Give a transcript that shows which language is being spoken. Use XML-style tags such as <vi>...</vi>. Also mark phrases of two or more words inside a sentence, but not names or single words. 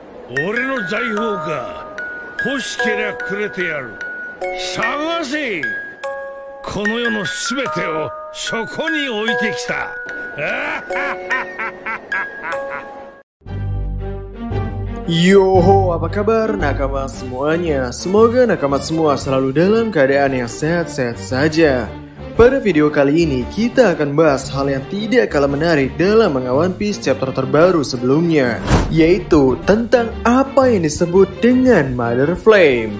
<ja>俺の財宝か。欲しけりゃくれてやる。探せ。この世のすべてをそこに置いてきた。</ja> <id>Yoho, apa kabar nakama semuanya? Semoga nakama semua selalu dalam keadaan yang sehat-sehat saja. Pada video kali ini, kita akan bahas hal yang tidak kalah menarik dalam manga One Piece chapter terbaru sebelumnya, yaitu tentang apa yang disebut dengan Mother Flame.</id>